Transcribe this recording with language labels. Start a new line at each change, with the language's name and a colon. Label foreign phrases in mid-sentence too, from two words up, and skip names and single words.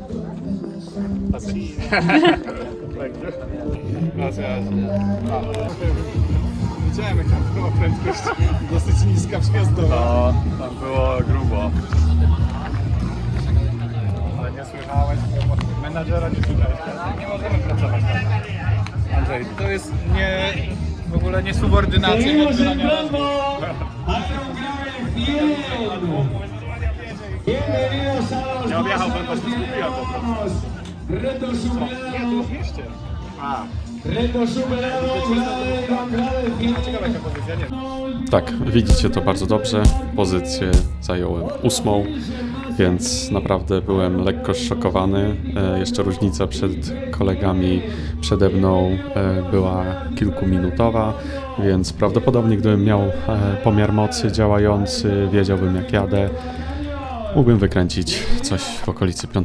Polish: Widziałem, jak tam była prędkość dosyć niska przejazdowa. No, tam było grubo. Ale nie słyszałeś, menadżera nie słyszałeś. Nie możemy pracować tak. Andrzej, to jest w ogóle nie subordynacja.
Spanish: Seguimos entrando. Iron Gravel 100. Bienvenidos a los
Polish: Nie objechałbym, bo się skupiłem po prostu.
Spanish: Reto superado.
Polish: Mieście. A,
Spanish: Reto superado. Iron Gravel 100.
Polish: ciekawa jaka pozycja, nie wiem. Tak, widzicie to bardzo dobrze. Pozycję zająłem 8, więc naprawdę byłem lekko zszokowany. Jeszcze różnica przed kolegami przede mną była kilkuminutowa, więc prawdopodobnie gdybym miał pomiar mocy działający, wiedziałbym jak jadę, mógłbym wykręcić coś w okolicy 5.